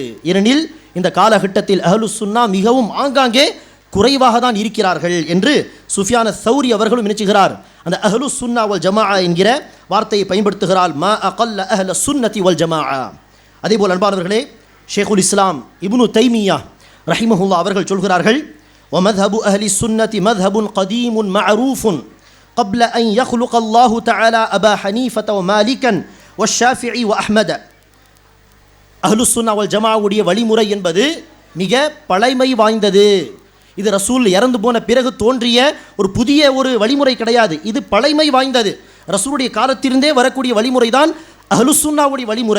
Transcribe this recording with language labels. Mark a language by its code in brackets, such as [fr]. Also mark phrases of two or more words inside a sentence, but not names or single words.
[ta] ஏனெனில் இந்த காலகட்டத்தில் [ar] أهل السنة [ta] மிகவும் ஆங்காங்கே குறைவாக தான் இருக்கிறார்கள் என்று சுஃபியான சௌரி அவர்களும் நினைச்சுகிறார். அந்த [ar] أهل السنة والجماعة [ta] என்கிற வார்த்தையை பயன்படுத்துகிறார். [ar] ما أقل أهل السنة والجماعة. [ta] அதே போல் அன்பானவர்களே, ஷேகுல் இஸ்லாம் இப்னு தைமியா ரஹிமஹுல்லா அவர்கள் சொல்கிறார்கள், [ar] ومذهب أهل السنة مذهب قديم معروف قبل أن يخلق الله تعالى أبا حنيفة ومالكا والشافعي وأحمد. أهل السنة والجماعة [ta] வழிமுறை என்பது மிக பழைமை வாய்ந்தது. இது ரசூல் இறந்து போன பிறகு தோன்றிய ஒரு புதிய ஒரு வழிமுறை கிடையாது. இது பழைமை வாய்ந்தது. ரசூலுடைய காலத்திலிருந்தே வரக்கூடிய வழிமுறை தான் [ar] أهل السنة [ta] வழிமுறை.